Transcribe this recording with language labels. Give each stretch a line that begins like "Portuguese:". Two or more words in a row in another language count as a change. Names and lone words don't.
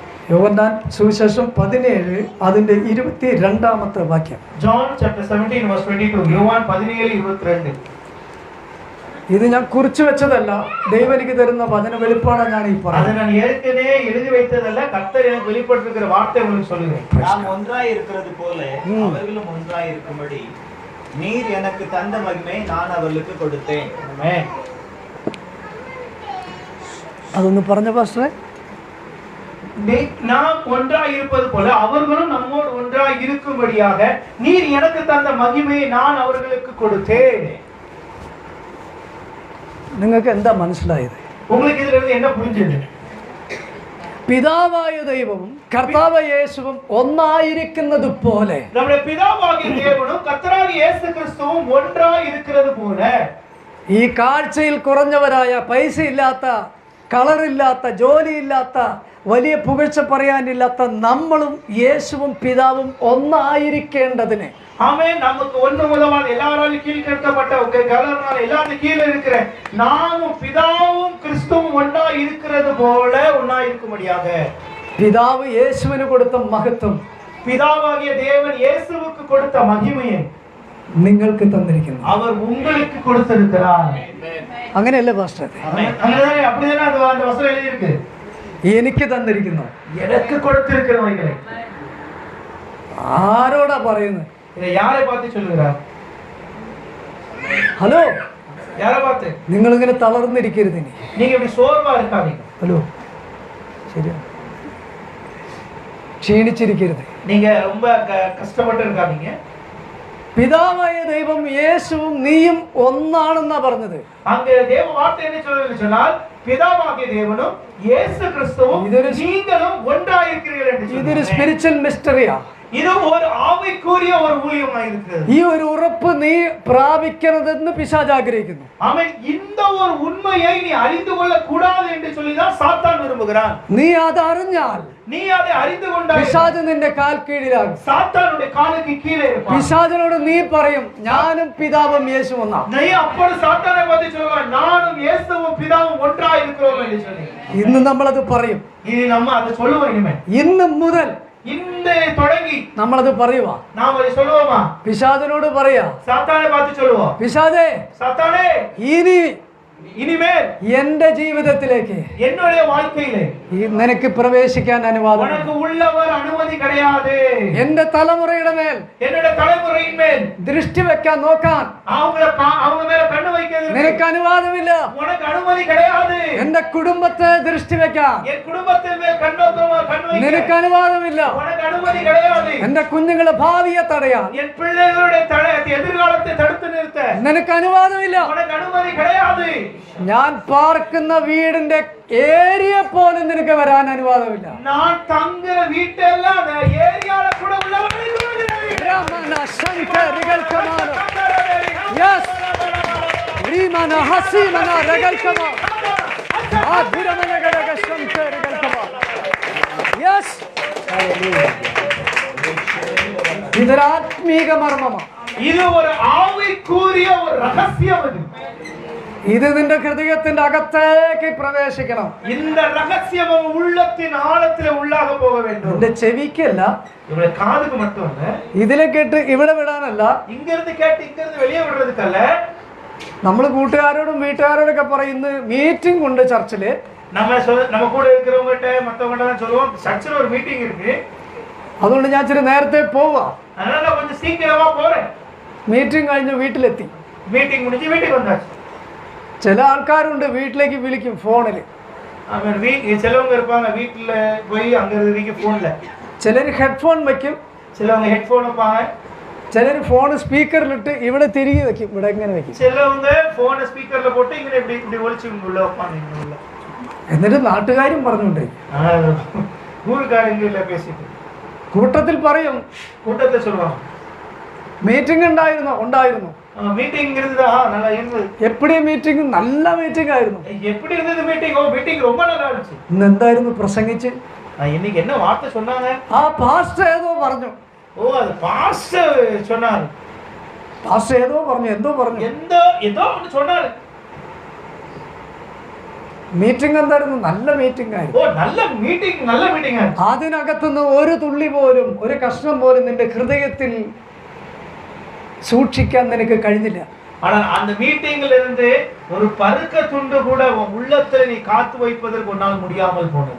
Malayalam: യോഹന്നാൻ സുവിശേഷം 17 അതിൻ്റെ 22-ാമത്തെ വാക്യം.
English: John chapter 17 verse 22.
Malayalam: യോഹന്നാൻ 17:22. ഇത് ഞാൻ കുറിച്ചു വെച്ചതല്ല, ദൈവം എനിക്ക് തരുന്ന വചന വെളിപ്പാടാണ് ഞാൻ ഈ
Tamil: அதை
Malayalam: പറയുന്നത്.
Tamil: நான் ஏற்கனவே எழுதி வைத்ததல்ல, கர்த்தர் எனக்கு வெளிப்படுத்திருக்கிற வார்த்தை உங்களுக்கு சொல்லுகிறேன். நாம் ஒன்றாய் இருக்கிறது போல அவர்களும் ஒன்றாய் இருக்கும்படி நீர் எனக்கு தந்த மகிமை நான் அவர்களுக்கு கொடுத்தேன். ஆமென்.
Malayalam: അതൊന്ന് പറഞ്ഞ പാസ്റ്ററെ.
Tamil: நாம் ஒன்றாய் இருப்பது போல அவர்களும் நம்மோடு ஒன்றாய் இருக்கும்படியாக நீர் எனக்கு தந்த மகிமையை நான் அவர்களுக்கு கொடுத்தேன்.
Malayalam: നിങ്ങൾക്ക് എന്താ മനസ്സിലായത്?
Tamil: உங்களுக்கு இதுல இருந்து என்ன புரிஞ்சது?
Malayalam: പിതാവായ ദൈവവും കർത്താവ് യേശുവും ഒന്നായിരിക്കുന്നത് പോലെ
Tamil: நம்முடைய பிதாவாகிய தேவனும் கர்த்தராகிய இயேசு கிறிஸ்துவும் ஒன்றாய் இருக்கிறது போல
Malayalam: ഈ കാഴ്ചയിൽ കുറഞ്ഞവരായ, പൈസ ഇല്ലാത്ത, കളറില്ലാത്ത, ജോലിയില്ലാത്ത, വലിയ പുകഴ്ച പറയാനില്ലാത്ത നമ്മളും യേശുവും പിതാവും ഒന്നായിരിക്കേണ്ടതിന്
Tamil: ஆமென். நமக்கு ஒண்ணு மூலமாக எல்லாராலும் கீழ் கட்டப்பட்ட கலர்னால எல்லாரும் கீழே இருக்கிற நாமும் பிதாவும் கிறிஸ்துவும் ஒன்றா இருக்கிறது போல ஒன்றா இருக்கும்படியாக
Malayalam: പിതാവ് യേശുവിന് കൊടുത്ത മഹത്വം
Tamil: பிதாவாகிய தேவன் இயேசுவுக்கு கொடுத்த மகிமையை
Malayalam: നിങ്ങൾക്ക് തന്നിരിക്കുന്നു.
Tamil: அவர் உங்களுக்கு கொடுத்திருக்கிறார்.
Malayalam: അങ്ങനെയല്ലേ പാസ്റ്റർ?
Tamil: அங்கதானே அப்படிதானே அந்த வசனம் எழுதி இருக்கு.
Malayalam: എനിക്ക് തന്നിരിക്കുന്നു.
Tamil: எனக்கு கொடுத்திருக்கிறவைகளை
Malayalam: ആരോടാ പറയുന്നത്?
Tamil: இதை யாரை பார்த்து சொல்லுகிறார்?
Malayalam: ഹലോ,
Tamil: யாரை பார்த்து?
Malayalam: നിങ്ങളിങ്ങനെ തളർന്നിരിക്കരുത്. ഇനി
Tamil: நீங்க இப்படி சோர்வா இருக்காதீங்க.
Malayalam: ഹലോ, ശരിയാ, ക്ഷീണിച്ചിരിക്കരുത്.
Tamil: நீங்க ரொம்ப கஷ்டப்பட்டு இருக்காதீங்க.
Malayalam: പിതാവായ ദൈവം യേശുവും നീയും ഒന്നാണെന്നാ പറഞ്ഞത്.
Tamil: அங்க தேவ வார்த்தை என்ன சொல்லுதுன்னு சொன்னால் பிதாவாகிய தேவனும் இயேசு கிறிஸ்துவும் நீங்களும் ஒன்றாய் இருக்கிறீர்கள் என்று
Malayalam: ഇതൊരു
Tamil: சொல்லுது.
English: spiritual mystery.
Tamil: இது ஒரு ஆவிக்குரிய ஒரு ஊழியமாக இருக்கிறது.
Malayalam: ഈ ഒരു ഉറപ്പ് നീ പ്രാപിക്കരുതെന്ന് പിശാച് ആഗ്രഹിക്കുന്നു.
Tamil: ஆமென். இந்த ஒரு உண்மையை நீ அறிந்து கொள்ள கூடாது என்று சொல்லி தான் சாத்தான் விரும்புகிறான்.
Malayalam: നീ അത് അറിഞ്ഞാൽ
Tamil: நீ அதை அறிந்து கொண்டால்
Malayalam: പിശാച് നിന്റെ കാൽ കീഴിലാകും.
Tamil: சாத்தானுடைய காலுக்கு கீழே இருப்பான்.
Malayalam: പിശാചിനോട് നീ പറയും, ഞാനും പിതാവും യേശു ഒന്നാ.
Tamil: நீ அப்பொழுது சாத்தானை பார்த்து சொல்வாய், நானும் இயேசுவும் பிதாவும் ஒன்றாய் இருக்கிறோம் என்று சொல்லி.
Malayalam: ഇന്ന് നമ്മളത് പറയും.
Tamil: இனி நம்ம அதை சொல்லுவோம். இனிமே
Malayalam: ഇന്ന് മുതൽ
Tamil: இந்த தொடங்கி
Malayalam: നമ്മളത് പറയുവാ.
Tamil: நாம் அதை சொல்லுவோமா?
Malayalam: പിശാചിനോട് പറയാ,
Tamil: சாத்தானை பார்த்து சொல்லுவோம்,
Malayalam: പിശാചേ,
Tamil: சாத்தானே,
Malayalam: ഇനി
Tamil: இனிமேல்
Malayalam: എന്റെ ജീവിതത്തിലേക്ക്
Tamil: என்னுடைய வாழ்க்கையிலே
Malayalam: നിനക്ക് പ്രവേശിക്കാൻ അനുവാദം.
Tamil: உனக்கு உள்ளவர் அனுமதி கிடையாது.
Malayalam: എന്റെ തലമുറയുടെ മേൽ
Tamil: என்னுடைய தலைமுறையின் மேல்
Malayalam: ദൃഷ്ടി വെക്കാൻ നോക്കാൻ
Tamil: அவங்க மேல கண்ணு வைக்கிறது
Malayalam: നിനക്ക് അനുവാദമില്ല.
Tamil: உனக்கு அனுமதி கிடையாது.
Malayalam: എന്റെ കുടുംബത്തെ ദൃഷ്ടി വെക്കാൻ
Tamil: என் குடும்பத்தின் மேல் கண்ணு வைக்க
Malayalam: നിനക്ക് അനുവാദമില്ല.
Tamil: உனக்கு அனுமதி கிடையாது.
Malayalam: എന്റെ കുഞ്ഞുങ്ങളെ ഭാവിയെ തടയാൻ
Tamil: என் பிள்ளைகளுடைய எதிர்காலத்தை தடுத்து நிறுத்த
Malayalam: നിനക്ക് അനുവാദമില്ല.
Tamil: உனக்கு அனுமதி கிடையாது.
Malayalam: ഞാൻ പാർക്കുന്ന വീടിന്റെ ഏരിയ പോലും നിനക്ക് വരാൻ അനുവാദമില്ല.
Tamil: நான் தங்குற வீட்டெல்லாம் அந்த ஏரியால கூட உள்ளவர்களை രമണ ശങ്കരികൾക്കമാന. Yes. രീമന ഹസീമന രഗൽക്കമാ. ആധിരമന ഗരഗ ശങ്കരികൾക്കമാ.
Malayalam: Yes. ഇതൊരു ആത്മീക മർമ്മമാണ്.
Tamil: இது ஒரு ஆவிக்குரிய ஒரு ரகசியம்.
Malayalam: ഇത് നിന്റെ ഹൃദയത്തിന്റെ അകത്തേക്ക് പ്രവേശിക്കണം.
Tamil: இந்த ரகசியம் உள்ளத்தின் ஆழத்திலே உள்ளாக போக வேண்டும்.
Malayalam: നിന്റെ ചെവിക്കല്ല,
Tamil: இவளை காதுக்கு மட்டும் இல்ல,
Malayalam: ഇതിലെ കേട്ട് ഇവിടെ വിടാനല്ല.
Tamil: இங்க இருந்து கேட்டு இங்க இருந்து வெளியே விடுறதுக்கல்ல.
Malayalam: നമ്മൾ കൂട്ടുകാരോടും വീട്ടുകാരോടൊക്കെ പറയുന്ന മീറ്റിംഗ് ഉണ്ട് ചർച്ചില്.
Tamil: நம்ம கூட இருக்கிறவங்ககிட்ட மத்தவங்ககிட்ட சொல்லுவோம், சர்ச்சில் ஒரு மீட்டிங் இருக்கு,
Malayalam: അതുകൊണ്ട് ഞാൻ ഇച്ചിരി നേരത്തെ പോവാ.
Tamil: அதனால கொஞ்சம் சீக்கிரமா போறேன்.
Malayalam: മീറ്റിംഗ് കഴിഞ്ഞ് വീട്ടിലെത്തി.
Tamil: மீட்டிங் முடிஞ்சு வீட்டுக்கு வந்தாச்சு.
Malayalam: ചില ആൾക്കാരുണ്ട് വീട്ടിലേക്ക് വിളിക്കും ഫോണില്.
Tamil: சிலவங்க இருப்பாங்க வீட்டுல போய் அங்க இருக்கு போன்ல.
Malayalam: ചിലർ ഹെഡ്ഫോൺ വെക്കും,
Tamil: சிலவங்க ஹெட்போன் வைப்பாங்க,
Malayalam: ചിലർ ഫോൺ സ്പീക്കറിലിട്ട് ഇവിടെ തിരികെ വെക്കും, ഇവിടെ ഇങ്ങനെ വെക്കും.
Tamil: சிலவங்க போனை ஸ்பீக்கர்ல போட்டு இங்க இப்படி இப்படி ஒளிச்சு உள்ள வைப்பாங்க. உள்ள
Malayalam: എന്നിട്ട് നാട്ടുകാരും പറഞ്ഞുണ്ട്,
Tamil: ஊருக்காரங்க பேசிட்டு
Malayalam: കൂട്ടത്തിൽ പറയും,
Tamil: கூட்டத்துல சொல்லுவாங்க,
Malayalam: മീറ്റിംഗ് ഉണ്ടായിരുന്നു.
Tamil: மீட்டிங் இருந்ததா? நல்லா இருந்தது.
Malayalam: എപ്പോഴും മീറ്റിംഗ് നല്ല മീറ്റിംഗ് ആയിരുന്നു.
Tamil: எப்படி இருந்தது மீட்டிங்? மீட்டிங் ரொம்ப நல்லா இருந்துச்சு.
Malayalam: ഇന്ന് എന്തായിരുന്നു പ്രസംഗിച്ച്?
Tamil: இன்னைக்கு என்ன வார்த்தை சொன்னாங்க?
Malayalam: ആ പാസ്റ്റർ ഏതോ പറഞ്ഞു.
Tamil: ஓ, அது பாஸ்டர் சொன்னாரு.
Malayalam: പാസ്റ്റർ ഏതോ പറഞ്ഞു, എന്തോ പറഞ്ഞു.
Tamil: ஏதோ ஒன்று சொன்னாரு.
Malayalam: മീറ്റിംഗ് എന്തായിരുന്നു? നല്ല മീറ്റിംഗ് ആയിരുന്നു. ഓ, നല്ല മീറ്റിംഗ് ആണ്. അതിനകത്തുനിന്ന് ഒരു തുള്ളി പോലും, ഒരു കഷ്ണം പോലും നിന്റെ ഹൃദയത്തിൽ സൂക്ഷിക്കാൻ നിനക്ക് കഴിഞ്ഞില്ല.
Tamil: ஆனால் அந்த மீட்டிங்ல இருந்து ஒரு பருக்க துண்டு கூட உன் உள்ளத்துல நீ காத்து வைப்பதற்கு உன்னால் முடியாமல் போனது.